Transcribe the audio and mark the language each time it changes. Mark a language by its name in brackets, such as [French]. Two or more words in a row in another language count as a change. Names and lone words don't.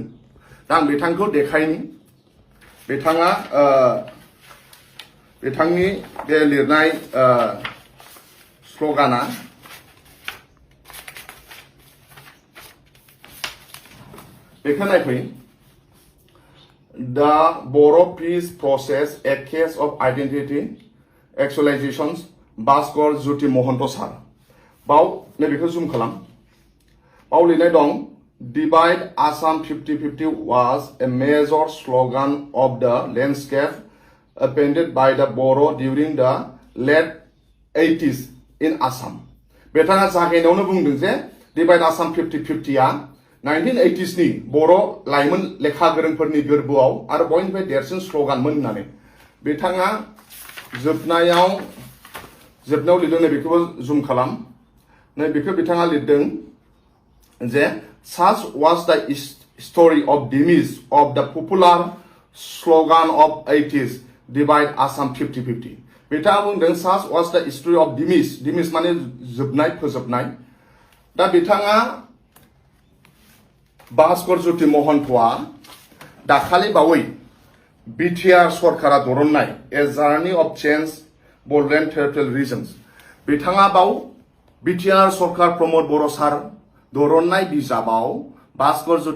[Bodo] दा आं बिथांखौ देखायनि बिथांनि बे लिरनाय स्ल'गाना बेखौ नायफै [English] The Boro Peace Process a Case of Identity Actualizations [Bodo] भास्कर ज्योति महन्त सार बाव नैबेखौ जुम खालाम। बाव लिरनाय दं [English] Divide Assam 50-50 was a major slogan of the landscape appended by the Boro during the late 80s in Assam। [Bodo] बिथाङा जागायनायावनो बुंदों जे [English] Divide Assam 50-50 [Bodo] 1980sनि बर' लाइमोन लेखा गोरोंफोरनि गोरबोआव आरो बयनिफ्राय देरसिन स्ल'गानमोन होननानै बिथाङा जोबनायाव लिरदों। नैबेखौबो जुम खालाम। नैबेखौ बिथाङा लिरदों जे [English] such was the story of demise of the popular slogan of 80s divide Assam 50-50 [Bodo] बिथाङा बुंदों [English] such was the story of demise [Bodo] माने जोबनाय फोजोबनाय। दा बिथाङा भास्कर ज्योति महन्तआ दाखालि बावै बिटिआर सरकारा दरननाय [English] A Journey of Change Bodoland Territorial [Bodo] रिजन्स बिथाङा बाव बिटिआर सरकार प्रमोद बर' सार दरननाय बिजाबाव भास्कर ज्योति